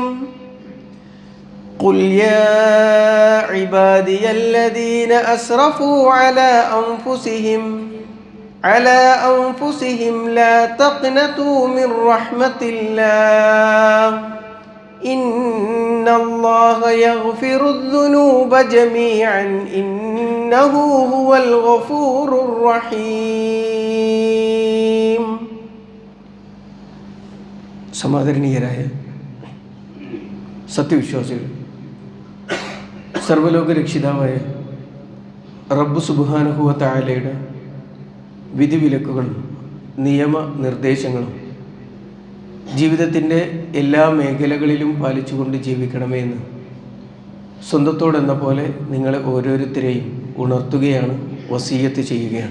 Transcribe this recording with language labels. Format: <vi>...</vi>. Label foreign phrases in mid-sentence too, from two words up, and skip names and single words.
<ar>قل يا عبادي الذين أسرفوا على أنفسهم لا تقنطوا من رحمة الله إن الله يغفر الذنوب جميعا إنه هو الغفور الرحيم.</ar> <ml>സമാദരണീയരായ സത്യവിശ്വാസികൾ, സർവ്വലോക രക്ഷിതാവായ റബ്ബ്</ml> <ar>سبحانه وتعالى</ar> <ml>വിധിവിലക്കുകളും നിയമനിർദ്ദേശങ്ങളും ജീവിതത്തിൻ്റെ എല്ലാ മേഖലകളിലും പാലിച്ചുകൊണ്ട് ജീവിക്കണമേ എന്ന് സ്വന്തത്തോടെന്ന പോലെ നിങ്ങളെ ഓരോരുത്തരെയും ഉണർത്തുകയാണ്, വസീയത്ത് ചെയ്യുകയാണ്.</ml>